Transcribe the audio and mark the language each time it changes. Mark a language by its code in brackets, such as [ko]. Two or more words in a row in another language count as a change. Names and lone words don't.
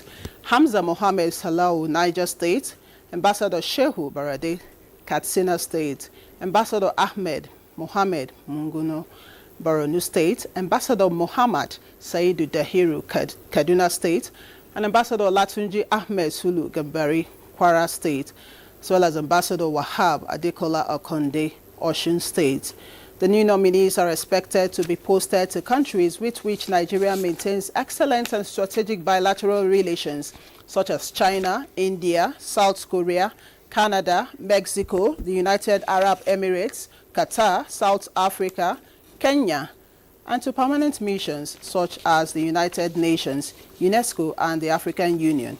[en] Hamza Mohammed Salau Niger State, Ambassador Shehu Barade Katsina State, Ambassador Ahmed Mohammed Munguno Borno State, Ambassador Muhammad Saidu Dahiru Kaduna State, and Ambassador Latunji Ahmed Sulu Gambari Kwara State, as well as Ambassador Wahab Adekola Okonde Osun State. The new nominees are expected to be posted to countries with which Nigeria maintains excellent and strategic bilateral relations, such as China, India, South Korea, Canada, Mexico, the United Arab Emirates, Qatar, South Africa, Kenya, and to permanent missions such as the United Nations, UNESCO, and the African Union.